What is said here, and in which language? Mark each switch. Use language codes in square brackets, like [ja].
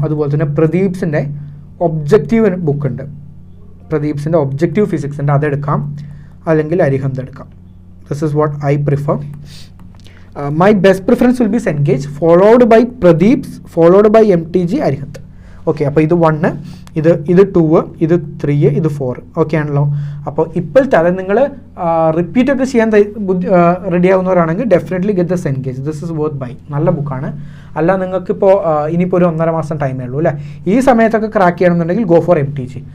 [ml] അതുപോലെ തന്നെ പ്രദീപ്സിൻ്റെ objective book ഉണ്ട്. പ്രദീപ്സിൻ്റെ ഒബ്ജക്റ്റീവ് ഫിസിക്സ് ഉണ്ട്, അതെടുക്കാം. അല്ലെങ്കിൽ അരിഹന്ത് എടുക്കാം. [en] This is what I prefer. My best preference will be Cengage, followed by Pradeep's, followed by MTG, Arihant. [ml] Okay, അപ്പോൾ ഇത് 1, ഇത് 2, ഇത് 3, ഇത് 4. ഓക്കെ ആണല്ലോ. അപ്പോൾ ഇപ്പോഴത്തെ അതായത് നിങ്ങൾ റിപ്പീറ്റൊക്കെ ചെയ്യാൻ ready ആവുന്നവരാണെങ്കിൽ definitely [en] Get the Cengage. This is worth buy. [ml] നല്ല ബുക്കാണ്. അല്ല നിങ്ങൾക്കിപ്പോൾ ഇനിയിപ്പോൾ ഒരു 1.5 മാസം ടൈമേ ഉള്ളൂ അല്ലേ. ഈ സമയത്തൊക്കെ ക്രാക്ക് ചെയ്യണമെന്നുണ്ടെങ്കിൽ [en] Go for MTG.